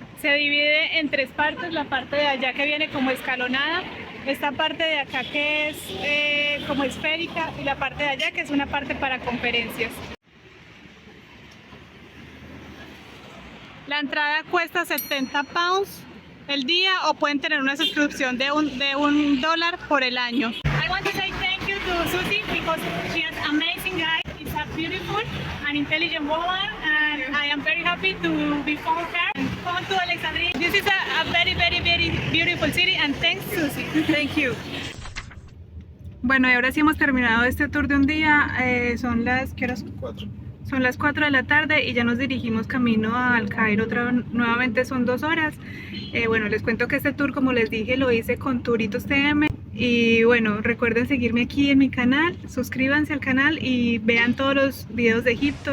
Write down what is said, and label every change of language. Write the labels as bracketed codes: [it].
[es] Se divide en 3 partes, la parte de allá que viene como escalonada, esta parte de acá que es como esférica y la parte de allá que es una parte para conferencias. La entrada cuesta 70 pounds el día o pueden tener una suscripción de $1 por el año. [en] I want to say thank you to Susie because she is amazing guy. It's a beautiful and intelligent woman and I am very happy to be found her and come to Alexandria. This is a very, very, very beautiful city and thanks Susie. Thank you. [es] Bueno, y ahora sí hemos terminado este tour de un día. Son las 4. Son las 4 de la tarde y ya nos dirigimos camino al Cairo. Nuevamente son 2 horas. Bueno, les cuento que este tour, como les dije, lo hice con Touritos TM. Y bueno, recuerden seguirme aquí en mi canal, suscríbanse al canal y vean todos los videos de Egipto.